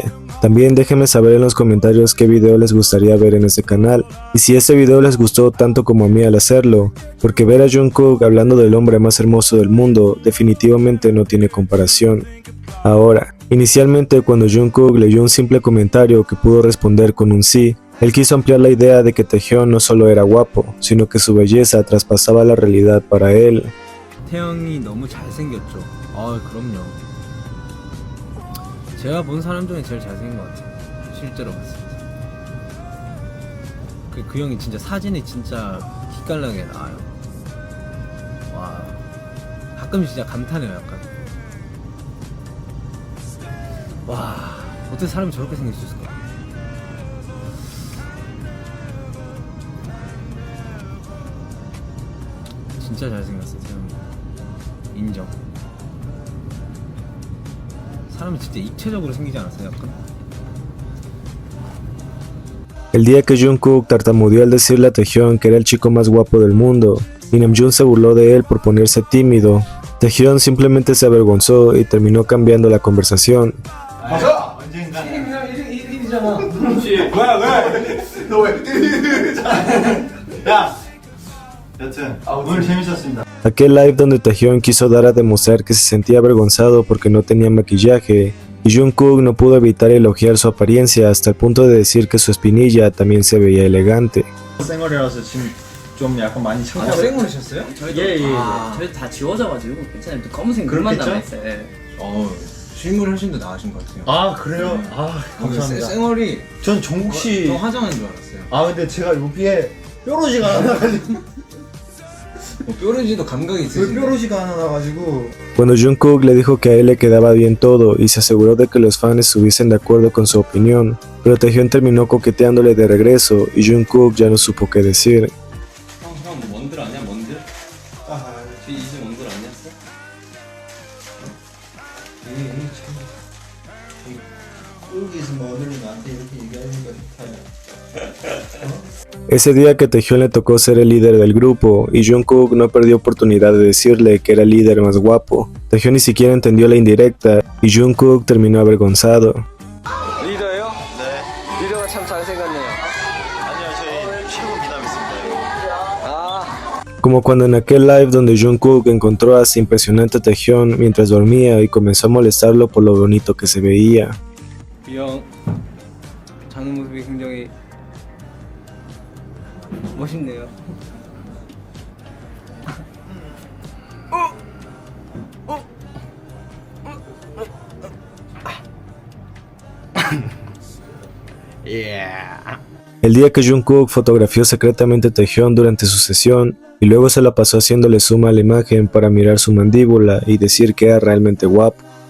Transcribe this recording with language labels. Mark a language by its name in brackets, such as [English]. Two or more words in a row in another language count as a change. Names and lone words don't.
[Spanish] También déjenme saber en los comentarios qué video les gustaría ver en este canal y si este video les gustó tanto como a mí al hacerlo, porque ver a Jungkook hablando del hombre más hermoso del mundo definitivamente no tiene comparación. Ahora, inicialmente cuando Jungkook leyó un simple comentario que pudo responder con un sí, él quiso ampliar la idea de que Taehyun no solo era guapo, sino que su belleza traspasaba la realidad para él. [Korean] 태형이 너무 잘생겼죠. 그럼요. 제가 본 사람 중에 제일 잘생긴 것 같아요. 실제로 봤을 때. 그 형이 진짜 사진이 진짜 기깔나게 나와요. 와, 가끔 진짜 감탄해요, 약간. 와, 어떻게 사람이 저렇게 생길 수 있을까? 진짜 잘생겼어요, 태형이. 인정. 사람이 진짜 입체적으로 생기지 않았어요, 약간? [Spanish] El día que Jungkook tartamudeó al decirle a Taehyun que era el chico más guapo del mundo, y Namjoon se burló de él por ponerse tímido, Taehyun simplemente se avergonzó y terminó cambiando la conversación. Aquel live donde Taehyun quiso dar a demostrar que se sentía avergonzado porque no tenía maquillaje, y Jungkook no pudo evitar elogiar su apariencia hasta el punto de decir que su espinilla también se veía elegante. [Korean] 쌩얼이라서 지금 좀 약간 많이 창피하고. 쌩얼이셨어요? 저희도 예. 저희도 다 지워져가지고 괜찮아요. 또 검은색 눈만 그렇겠죠? 남아있어요. 예. 실물이 훨씬 더 나으신 것 같아요. 아 그래요? 아 감사합니다. 쌩얼이 전 종국 씨. 더 화장한 줄 알았어요. 아 근데 제가 여기에 뾰루지가 하나 나가지고. 뾰루지도 감각이 있으신데. 뾰루지가 하나 나가지고. [Spanish] Cuando Jungkook le dijo que a él le quedaba bien todo y se aseguró de que los fans estuviesen de acuerdo con su opinión, pero Taehyun terminó coqueteándole de regreso y Jungkook ya no supo qué decir. [Korean] 형 뭔들 아냐 뭔들? 뒤 이제 뭔들 아냐? 여기서 뭐 오늘 나한테 이렇게 얘기하는 거 좋다. [Spanish] Ese día que Taehyun le tocó ser el líder del grupo y Jungkook no perdió oportunidad de decirle que era el líder más guapo. Taehyun ni siquiera entendió la indirecta y Jungkook terminó avergonzado. [Korean] 리더예요? 네. 리더가 참 잘생겼네요. 아니요, 저희 최고 미남 있습니다. [Spanish] Como cuando en aquel live donde Jungkook encontró a ese impresionante Taehyun mientras dormía y comenzó a molestarlo por lo bonito que se veía. [Korean] 이 형 자는 모습이 굉장히 멋있네요. [Spanish] El día que Jungkook fotografió secretamente a Taehyun durante su sesión y luego se la pasó haciéndole zoom a la imagen para mirar su mandíbula y decir que era realmente guapo.